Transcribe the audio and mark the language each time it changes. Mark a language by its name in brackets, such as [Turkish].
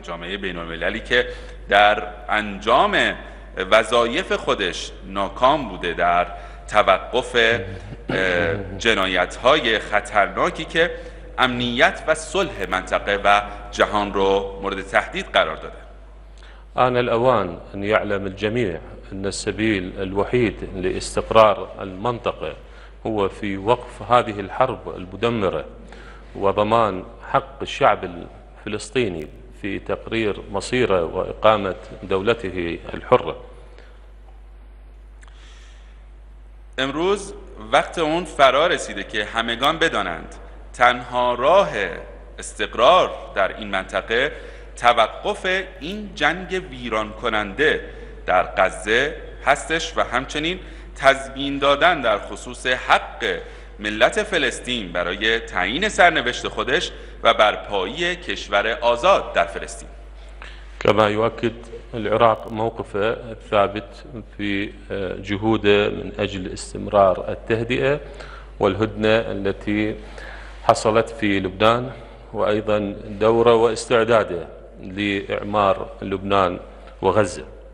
[Persian] جامعه بین المللی که در انجام وظایف خودش ناکام بوده در توقف جنایت‌های خطرناکی که امنیت و صلح منطقه و جهان رو مورد تهدید قرار داده. [Arabic] آن الأوان أن يعلم الجميع أن السبيل الوحيد لاستقرار المنطقة هو في وقف هذه الحرب المدمرة وضمان حق الشعب الفلسطيني في تقرير مصيره وإقامة دولته الحرة. [Persian] امروز وقت اون فرا رسیده که همگان بدانند تنها راه استقرار در این منطقه توقف این جنگ ویران کننده در غزه هستش و همچنین تضمین دادن در خصوص حق ملت فلسطین برای تعیین سرنوشت خودش و برپایی کشور آزاد در فلسطین. [Arabic] كما يؤكد العراق موقفه الثابت في جهوده من أجل استمرار التهدئة والهدنة التي حصلت في لبنان، وأيضا دوره واستعداده لإعمار لبنان وغزة.